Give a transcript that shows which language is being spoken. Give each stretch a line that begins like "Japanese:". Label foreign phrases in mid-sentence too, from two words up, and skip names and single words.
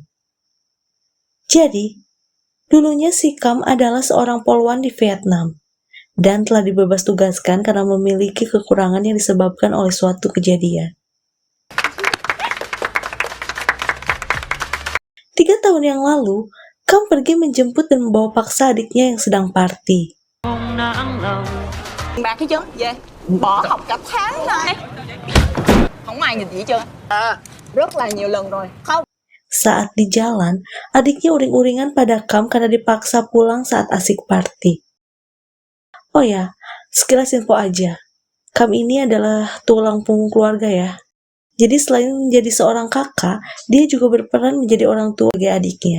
Indonesian: Jadi, dulunya si Cam adalah seorang polwan di Vietnam dan telah dibebas tugaskan karena memiliki kekurangan yang disebabkan oleh suatu kejadian. 3 tahun yang lalu, Cam pergi menjemput dan membawa paksa adiknya yang sedang party.
Vietnamese: Bạc hết trơn về bỏ học cả tháng nay không ai nhìn gì hết trơn rất là nhiều lần rồi không.
Indonesian: Saat di jalan, adiknya uring-uringan pada Cam karena dipaksa pulang saat asik party. Oh ya, sekilas info aja. Cam ini adalah tulang punggung keluarga ya. Jadi selain menjadi seorang kakak, dia juga berperan menjadi orang tua bagi adiknya.